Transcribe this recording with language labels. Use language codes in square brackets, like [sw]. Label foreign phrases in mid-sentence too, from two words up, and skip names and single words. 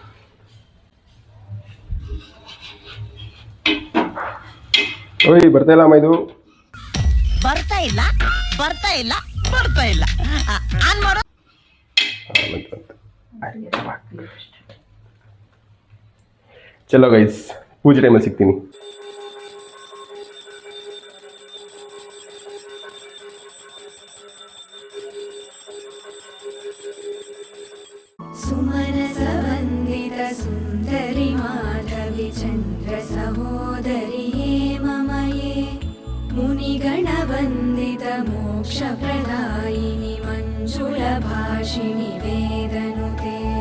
[kn] ಓಯ್ ಬರ್ತಾ ಇಲ್ಲ ಅಮ್ಮ, ಇದು ಬರ್ತಾ ಇಲ್ಲ ಬರ್ತಾ ಇಲ್ಲ ಬರ್ತಾ ಇಲ್ಲ ಆನ್ ಮಾಡೋ. ಚಲೋ ಗೈಸ್, ಪೂಜೆ ಟೈಮಲ್ಲಿ ಸಿಗ್ತೀನಿ. [sa] सुमनसवन्दित सुन्दरि माधवि चन्द्र सहोदरिये मम ये मुनिगणवन्दित मोक्षप्रदायिनि मञ्जुलभाषिणि वेदनुते